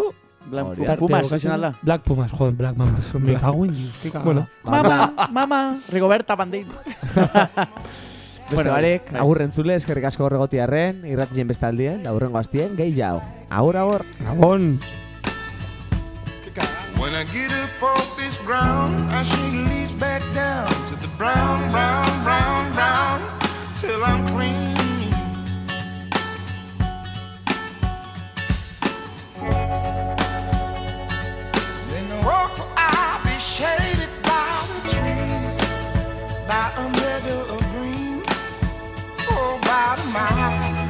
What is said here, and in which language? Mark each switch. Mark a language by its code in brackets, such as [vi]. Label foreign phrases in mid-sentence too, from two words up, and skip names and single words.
[eu] Black Pumas, izan alda? [es] Black Pumas, joder, Black Mambas. Me cago en Dios. Bueno, mama, Rigoberta Bandin. [eu] Beste barek, agurren zule, eskerrik asko horregotiarren, irratizien bestaldien, da urrengo hastien, gehi jau. Agur. Gabon. [en] When I get up off this ground, I shake leaves back down to the brown, till I'm clean. Walk, I'll be shaded by the trees, by a meadow of green, for about a mile.